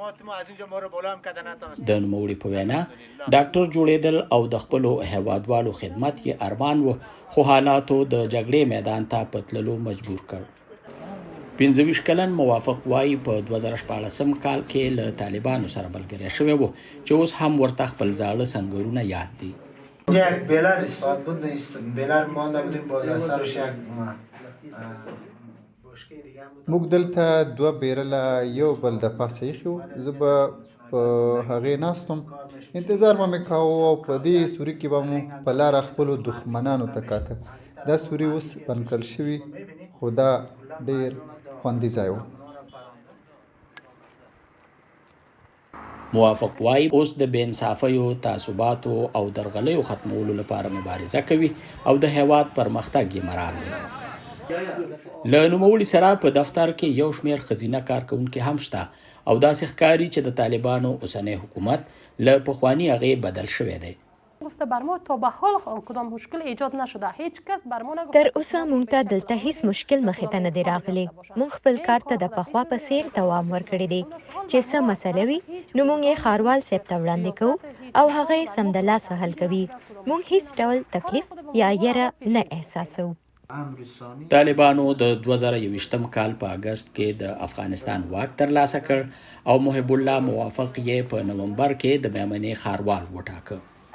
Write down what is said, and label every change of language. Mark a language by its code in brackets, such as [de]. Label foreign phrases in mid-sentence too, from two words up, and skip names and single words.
[ps] د نوموړي په وینا ډاکټر جوړېدل او د خپلو هیوادوالو خدمت یې ارمان و، خو حالاتو د جګړې میدان ته په تللو مجبور کړ. 25 کلن موافق وایي په 2014 کال کې له طالبانو سره ملګری شوی و چې اوس هم ورته خپل زاړه سنگرونه یاد دي. [fa] یک بیلر استاد بیلر مانده بودیم باز از سرش یک [ps] موږ دلته دوه بیرله یو بل د پاسه ایښي وو، زه به په هغې ناست وم، انتظار به مې کاوه او په دې سوري کې به مو په لاره خپلو دښمنانو ته کاته. دا سوري اوس بند کړل شوي، خو دا ډېر خوندي ځای و. موافق وایي اوس د بې انصافیو، تعصباتو او درغلیو ختمولو لپاره مبارزه کوي او د هیواد پرمختګ یې مرام دی. له نوموړي سره په دفتر کې یو شمېر ښځینه کارکوونکي هم شته او داسې ښکاري چې د طالبانو اوسنی حکومت له پخواني هغې بدل شوی دی. [fa] بر ما تا به حال کدام مشکل ایجاد نشده، هیچ کس بر ما نگفت. [ps] تر اوسه مونږ ته دلته هیڅ مشکل مخې ته نه دی راغلی. مونږ خپل کار ته د پخوا په څیر دوام ورکړی دی چې څه مسله وي نو مونږ یې ښاروال صاحب ته وړاندې کوو او هغه یې سمدلاسه حل کوي. مونږ هیڅ ډول تکلیف یا یره نه احساسوو. طالبانو د 2021 کال په اگست کې د افغانستان واک ترلاسه کړ او محب الله موافق یې په نومبر کې د میمنې ښاروال وټاکه.